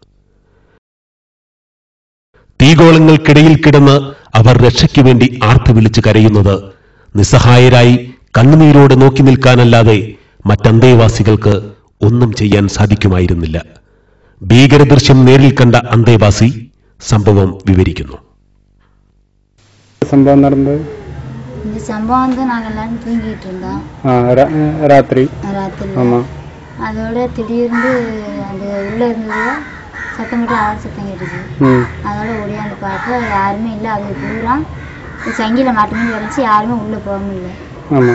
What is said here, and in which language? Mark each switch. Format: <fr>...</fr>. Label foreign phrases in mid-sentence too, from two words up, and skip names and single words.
<ml>തീഗോളങ്ങൾക്കിടയിൽ കിടന്ന് അവർ രക്ഷയ്ക്കു വേണ്ടി ആർത്തു വിളിച്ചു കരയുന്നത് നിസ്സഹായരായി കണ്ണുനീരോടെ നോക്കി നിൽക്കാനല്ലാതെ മറ്റന്തേവാസികൾക്ക് ഒന്നും ചെയ്യാൻ സാധിക്കുമായിരുന്നില്ല. ഭീകരദൃശ്യം നേരിൽ കണ്ട അന്തേവാസി സംഭവം വിവരിക്കുന്നു. സംഭവം നടന്നത്</ml> <ta>இந்த சம்பவம் வந்து நாங்கள் எல்லாரும் தூங்கிட்டு இருந்தோம் ராத்திரி. அதோட திடீர்னு அந்த உள்ள இருந்தது சத்தம் போட்டு ஆறு சத்தம் கேட்டுச்சு. அதோட ஓடியாந்து பார்த்தா யாருமே இல்லை. அது பூரா சங்கில மாட்டுமே வரைச்சி யாருமே உள்ள போக முடியல.</ta>